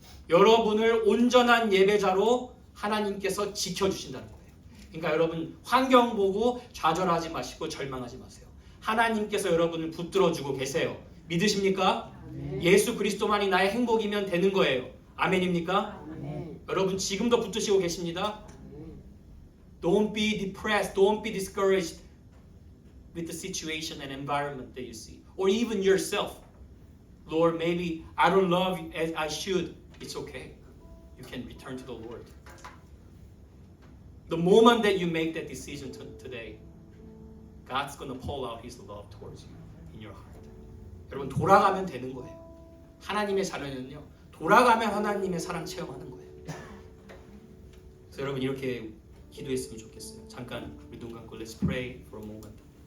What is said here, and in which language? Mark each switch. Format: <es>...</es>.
<ko>여러분을 온전한 예배자로 하나님께서 지켜주신다는 거예요. 그러니까 여러분 환경 보고 좌절하지 마시고 절망하지 마세요. 하나님께서 여러분을 붙들어주고 계세요. 믿으십니까? 예수 그리스도만이 나의 행복이면 되는 거예요. 아멘입니까? 여러분 지금도 붙드시고 계십니다.</ko> <en>Don't be depressed, don't be discouraged with the situation and environment that you see, or even yourself. Lord, maybe I don't love you as I should. It's okay. You can return to the Lord. The moment that you make that decision today, God's going to pour out His love towards you in your heart.</en> <ko>여러분 돌아가면 되는 거예요. 하나님의 자녀는요. 돌아가면 하나님의 사랑 체험하는 거예요. 그래서 여러분 이렇게 기도했으면 좋겠어요. 잠깐 우리 눈 감고</ko> <en>Let's pray for a moment.</en>